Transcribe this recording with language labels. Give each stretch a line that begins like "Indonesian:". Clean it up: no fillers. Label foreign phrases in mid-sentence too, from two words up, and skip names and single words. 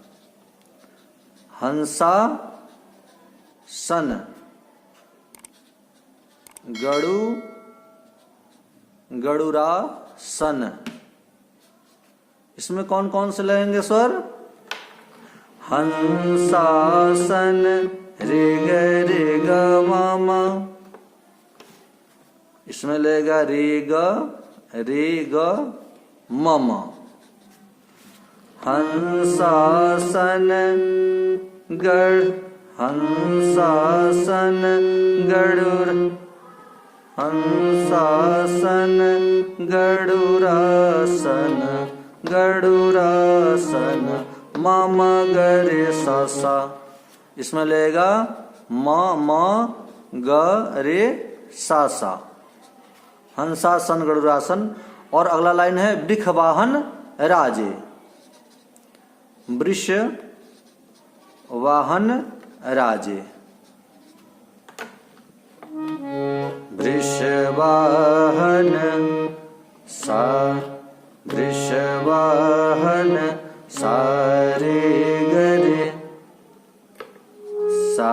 Hindi: हंसासन गरुड़ासन। इसमें कौन कौन से लगेंगे स्वर? हंसासन रे ग म। इसमें लगेगा रे ग म। हंसासन हंसासन गरुड़, हंसासन गरुड़ासन गरुड़ासन म गरे सा सा। इसमें लेगा म ग रे सा सा। हंसासन गरुड़ासन। और अगला लाइन है वृष वाहन राजे। वृष वाहन राजे। वृष वाहन सा, वृष वाहन सारे गरे सा।